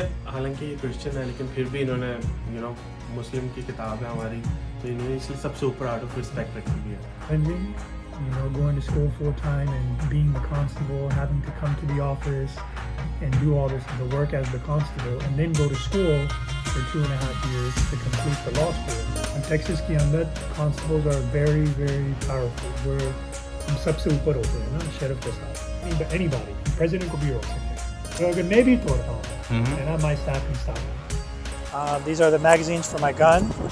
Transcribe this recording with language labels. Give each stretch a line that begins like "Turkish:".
Hindi: हालांकि ये क्रिश्चियन है लेकिन फिर भी इन्होंने मुस्लिम की किताब है हमारी, तो इन्होंने इसलिए सबसे ऊपर आउट ऑफ रिस्पेक्ट रखी हुई है।
English: Going to school full time and being the constable, having to come to the office and do all the work as the constable, and then go to school for 2.5 years to complete the law school. In Texas
Hindi: के अंदर
English: constables are very, very powerful.
Hindi: हम सबसे ऊपर होते हैं ना sheriff के साथ. Anybody, president को भी रोक सकते हैं. तो अगर मैं भी तोड़ता हूँ,
English: and I might stop and stop. These are the magazines for my gun.